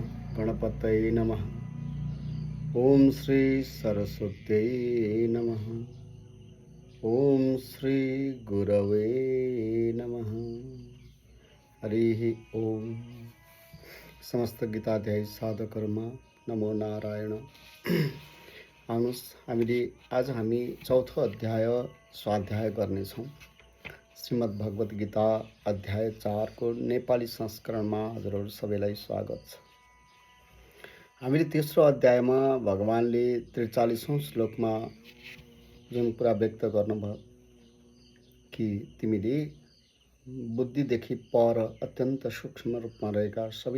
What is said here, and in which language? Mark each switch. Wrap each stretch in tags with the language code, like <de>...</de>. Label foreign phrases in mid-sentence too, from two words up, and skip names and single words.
<sa>गणपतये नमः। ओम श्री सरस्वते नमः। ओम श्री गुरवे नमः। हरि ओम।</sa> <ne>समस्त गीताध्यायी साधकर्मा</ne> <sa>नमो नारायण।</sa> <ne>आउनुहोस् आज हामी चौथो अध्याय स्वाध्याय गर्नेछौँ। श्रीमद् भगवत गीता अध्याय 4 को नेपाली संस्करणमा हजुरहरू सबैलाई स्वागत छ। हामीले तेस्रो अध्यायमा भगवानले 43औं श्लोकमा जुन कुरा व्यक्त गर्नुभयो कि तिमीले बुद्धिदेखि पर अत्यन्त सूक्ष्म रूपमा रहेका सबै</ne>